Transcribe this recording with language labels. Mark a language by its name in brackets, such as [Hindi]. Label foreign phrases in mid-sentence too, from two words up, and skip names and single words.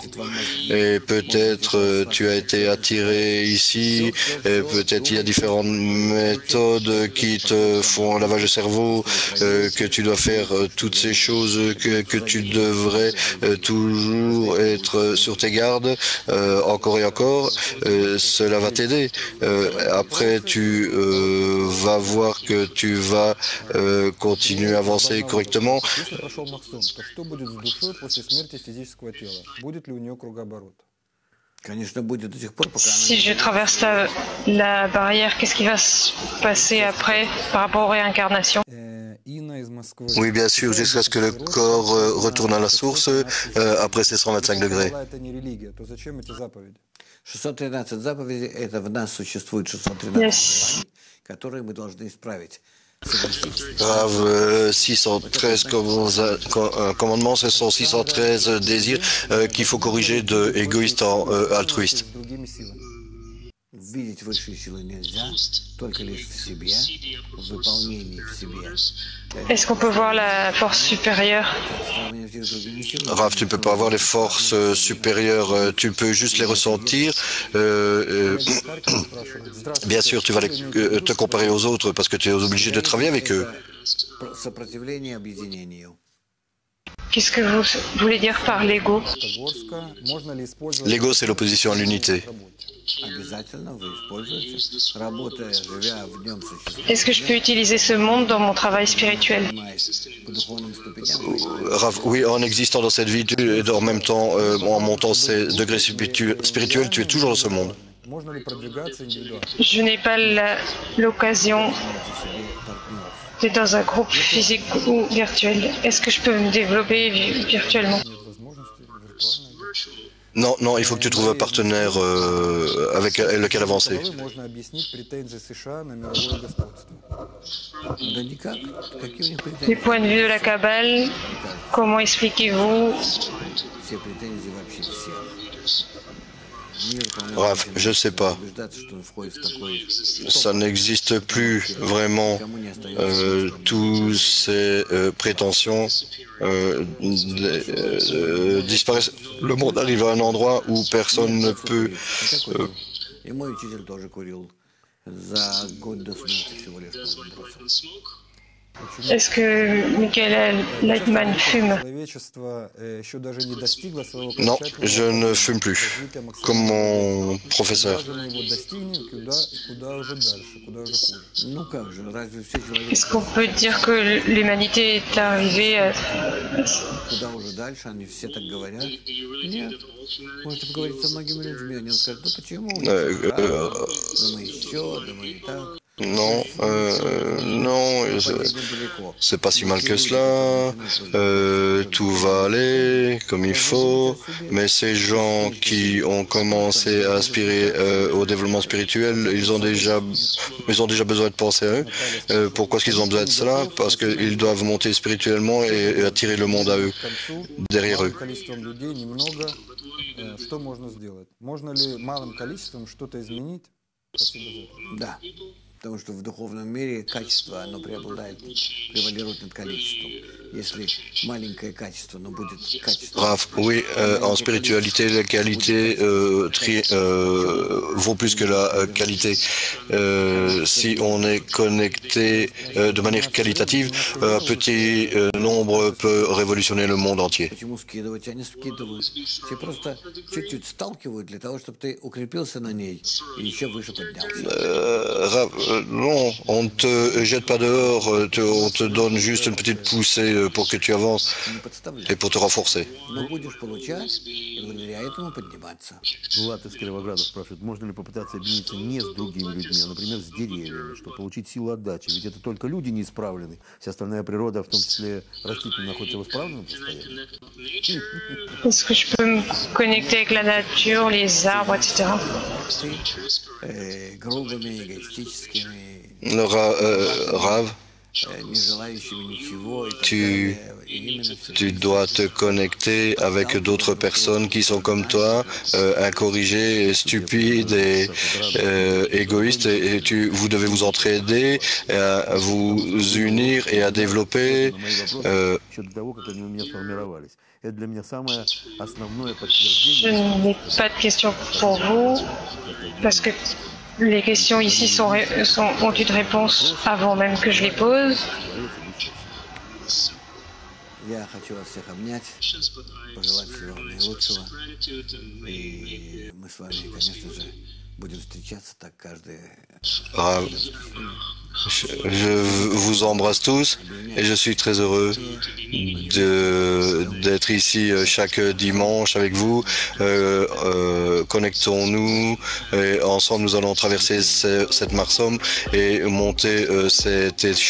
[French] Et peut-être tu as été attiré ici, et peut-être il y a différentes méthodes qui te font un lavage de cerveau, que tu dois faire toutes ces choses, que tu devrais toujours être sur tes gardes, encore et encore, cela va t'aider. Après, tu vas voir que tu vas continuer à avancer correctement. [Russian] Если прошел Махсум, то что будет с душой после смерти физического тела? Будет ли у нее кругооборот? конечно, будет до тех пор, пока [French] Si je traverse la barrière, qu'est-ce qui va se passer après par rapport aux réincarnations? [Russian] Инна из Москвы. [French] Oui, bien sûr, jusqu'à ce que le corps retourne à la source après ces 125 degrés. [Russian] Это не религия, то зачем эти заповеди? 613 заповедей, это в нас существует 613 желаний, которые мы должны исправить. [French] Rav, 613 commandements, ce sont 613 désirs qu'il faut corriger de égoïste en altruiste. [Russian] Видеть высшие силы нельзя, только лишь в себе, в выполнении в себе. [French] Est-ce qu'on peut voir la force supérieure? Rav, tu ne peux pas avoir les forces supérieures, tu peux juste les ressentir. Bien sûr, tu vas te comparer aux autres parce que tu es obligé de travailler avec eux. [Russian] Сопротивление объединению. [French] Qu'est-ce que vous voulez dire par l'ego? L'ego, c'est l'opposition à l'unité. [Russian] Обязательно вы используете, работая, живя в нем, [French] Est-ce que je peux utiliser ce monde dans mon travail spirituel? [Russian] по духовным ступеням. [French] Rav, oui, en existant dans cette vie et en même temps en montant ces degrés spirituels, tu es toujours dans ce monde. Je n'ai pas l'occasion d'être dans un groupe physique ou virtuel. Est-ce que je peux me développer virtuellement? Non, non, il faut que tu trouves un partenaire avec lequel avancer. [Russian] Да никак. Какие у них [French] Du [Russian] претензии? [French] point de vue de la Kabbale, comment expliquez-vous [Russian] Все претензии вообще всех. Мир, [French] Rav, je sais pas. [Russian] убеждаться, что он входит в такой... [French] Ça n'existe plus vraiment. Tous ces prétentions disparaissent. Le monde arrive à un endroit où personne ne peut. [Russian] И мой учитель тоже курил. За год до смерти всего лишь бросил. [French] Est-ce que Michael Lightman fume? Non, je ne fume plus, comme mon professeur. [Russian] Ну как же, разве все человек [French] Est-ce qu'on peut dire que l'humanité est arrivée à... [Russian] куда уже дальше, они все так говорят? Нет. Можете поговорить со многими людьми, они вам скажут, да почему? Да мы еще, да мы и так. [French] Non, non, c'est pas si mal que cela, tout va aller comme il faut, mais ces gens qui ont commencé à aspirer au développement spirituel, ils ont déjà besoin de penser à eux. Pourquoi est-ce qu'ils ont besoin de cela? Parce qu'ils doivent monter spirituellement et attirer le monde à eux, derrière eux. [Russian] Да. Потому что в духовном мире качество, оно превалирует над количеством. Если маленькое качество, но будет качество... [French] Rav, oui, en spiritualité, la qualité vaut plus que la qualité. Si on est connecté de manière qualitative, un petit nombre peut révolutionner le monde entier. [Russian] Почему скидывать? Они скидывают. Все просто чуть-чуть сталкивают для того, чтобы ты укрепился на ней и еще выше поднялся. Rav, non, on ne te jette pas dehors, on te donne juste une petite poussée pour que tu avances et pour te renforcer. Но будешь получать и благодаря этому подниматься. Влад из Кировограда спрашивает, можно ли попытаться объединиться не с другими людьми, а, например, с деревьями, чтобы получить силу отдачи. Ведь это только люди не исправлены. Вся остальная природа, в том числе растительная, находится в исправленном состоянии. [French] Est-ce que je peux me connecter avec la nature, les arbres, etc. [Russian] Грубыми, эгоистическими. [French] Rav, Tu dois te connecter avec d'autres personnes qui sont comme toi, incorrigées, stupides et égoïstes, et vous devez vous entraider, à vous unir et à développer. Je n'ai pas de questions pour vous, parce que les questions ici ont une réponse avant même que je les pose. [Russian] Я хочу вас всех обнять, пожелать всего наилучшего. И мы с вами, конечно же, будем встречаться так каждый... [French] Je vous embrasse tous et je suis très heureux d'être ici chaque dimanche avec vous. Connectons-nous et ensemble nous allons traverser cette Marsom et monter cette échelle spirituelle.